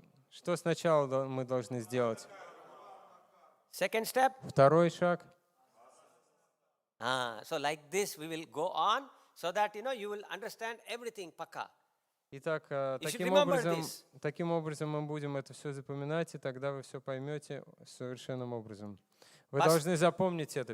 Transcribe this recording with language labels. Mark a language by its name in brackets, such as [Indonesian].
[Russian] Что сначала мы должны сделать? [English] Second step? [Russian] Второй шаг. [English] So like this we will go on so that you will understand everything pakka. [Russian] Итак, [English] should remember [Russian] таким образом мы будем это все запоминать, и тогда вы все поймете совершенным образом. Вы должны запомнить это.